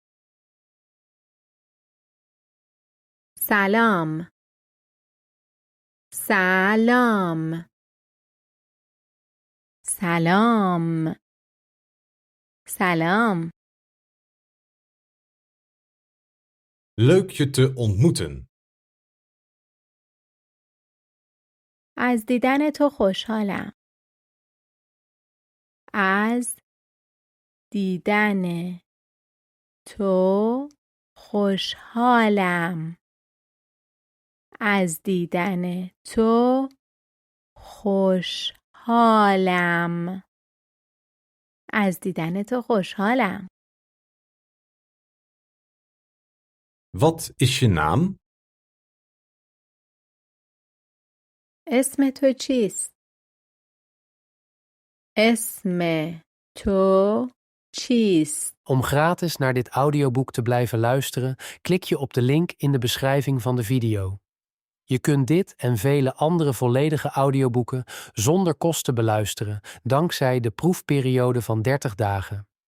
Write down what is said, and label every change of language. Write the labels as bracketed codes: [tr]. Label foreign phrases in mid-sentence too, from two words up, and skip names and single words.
[fa] سلام سلام سلام سلام [nl] leuk je te ontmoeten. [fa] از دیدن تو خوشحالم. از دیدن تو خوشحالم. از دیدن تو خوشحالم. از دیدن تو خوشحالم. [nl] Wat is je naam? [fa] اسم تو چیست؟ اسم تو چیست؟ [nl] Om gratis naar dit audioboek te blijven luisteren, klik je op de link in de beschrijving van de video. Je kunt dit en vele andere volledige audioboeken zonder kosten beluisteren, dankzij de proefperiode van 30 dagen.